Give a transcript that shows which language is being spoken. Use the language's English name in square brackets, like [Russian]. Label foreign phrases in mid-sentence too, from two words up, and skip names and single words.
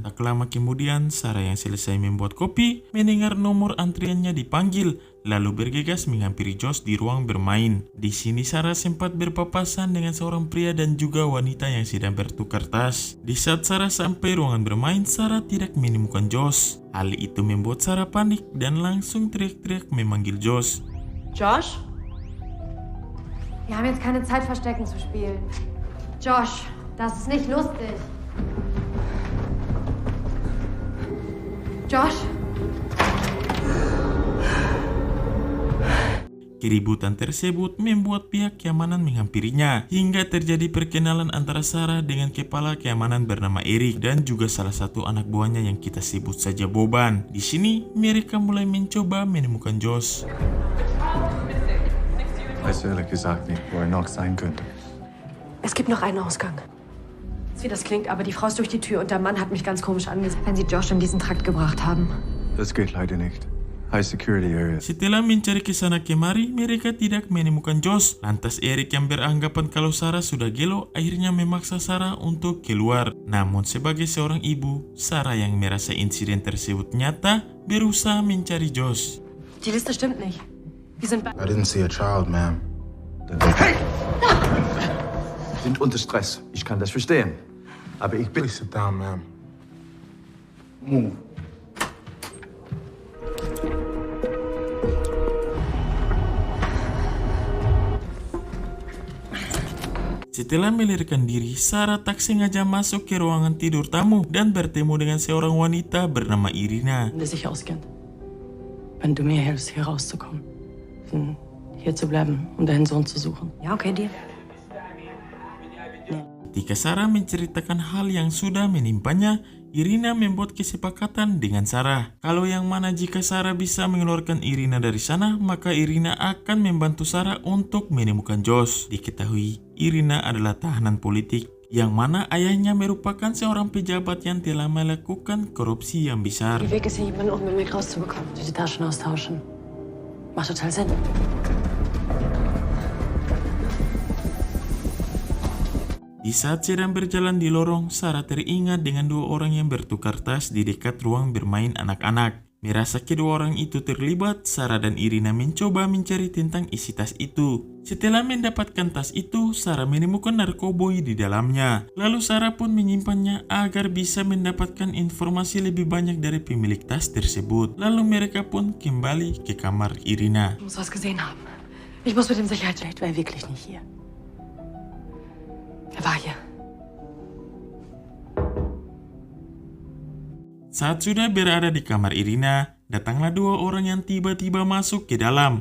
[Indonesian] Tak lama kemudian, Sarah yang selesai membuat kopi, mendengar nomor antriannya dipanggil, lalu bergegas menghampiri Josh di ruang bermain. Di sini Sarah sempat berpapasan dengan seorang pria dan juga wanita yang sedang bertukar tas. Di saat Sarah sampai ruangan bermain, Sarah tidak menemukan Josh. Hal itu membuat Sarah panik dan langsung teriak-teriak memanggil Josh. Josh? [German] Wir haben jetzt keine Zeit, Verstecken zu spielen. Josh, das ist nicht lustig. Josh? [Indonesian] Keributan tersebut membuat pihak keamanan menghampirinya, hingga terjadi perkenalan antara Sarah dengan kepala keamanan bernama Eric dan juga salah satu anak buahnya yang kita sebut saja Boban. Di sini mereka mulai mencoba menemukan Josh. [German] Weiß ehrlich gesagt nicht, wo noch sein könnte. Es gibt noch einen Ausgang. Wie das klingt, aber die Frau ist durch die Tür und der Mann hat mich ganz komisch angesehen, wenn sie Josh in diesen Trakt gebracht haben. Das geht leider nicht. [English] High Security Area. [Indonesian] Setelah mencari ke sana kemari, mereka tidak menemukan Josh. Lantas Eric yang beranggapan kalau Sarah sudah gelo, akhirnya memaksa Sarah untuk keluar. Namun sebagai seorang ibu, Sarah yang merasa insiden tersebut nyata, berusaha mencari Josh. [German] Die Liste stimmt nicht. Wir sind bei... [English] I didn't see a child, ma'am. [German] Hey! Sind unter Stress. Ich kann das verstehen. Aber ich bin... [English] Please sit down, ma'am. Move. [Indonesian] Setelah melarikan diri, Sarah tak sengaja masuk ke ruangan tidur tamu dan bertemu dengan seorang wanita bernama Irina. [German] Wenn du sich auskennt. Wenn du mir hilfst, hier rauszukommen. Hier zu bleiben, um deinen Sohn zu suchen. Ja, okay, Deal. [Indonesian] Ketika Sarah menceritakan hal yang sudah menimpanya, Irina membuat kesepakatan dengan Sarah. Kalau yang mana jika Sarah bisa mengeluarkan Irina dari sana, maka Irina akan membantu Sarah untuk menemukan Josh. Diketahui, Irina adalah tahanan politik yang mana ayahnya merupakan seorang pejabat yang telah melakukan korupsi yang besar. [German] Der Weg ist hier, jemanden unbemerkt rauszubekommen. Die Taschen austauschen. Macht total Sinn. [Indonesian] Di saat sedang berjalan di lorong, Sarah teringat dengan dua orang yang bertukar tas di dekat ruang bermain anak-anak. Merasa kedua orang itu terlibat, Sarah dan Irina mencoba mencari tentang isi tas itu. Setelah mendapatkan tas itu, Sarah menemukan narkoboy di dalamnya. Lalu Sarah pun menyimpannya agar bisa mendapatkan informasi lebih banyak dari pemilik tas tersebut. Lalu mereka pun kembali ke kamar Irina. [German] Ich muss was gesehen haben. Ich muss mit dem Sicherheits... Vielleicht war er wirklich nicht hier. Er war hier. [Indonesian] Saat sudah berada di kamar Irina, datanglah dua orang yang tiba-tiba masuk ke dalam.